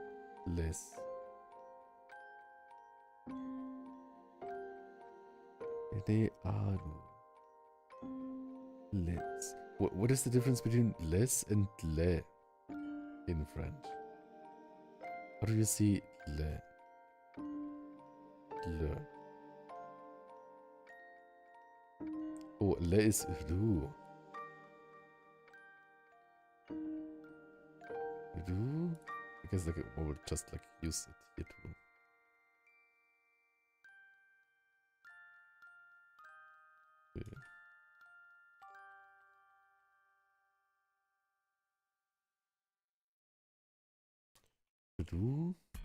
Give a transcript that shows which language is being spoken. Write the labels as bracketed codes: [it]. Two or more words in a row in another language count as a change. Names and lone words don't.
[en] Les. They are less. What is the difference between les and le in French? How do you see le? Le. Oh, le is ru. Ru? I guess like I will just like use it here too. Okay. Ru.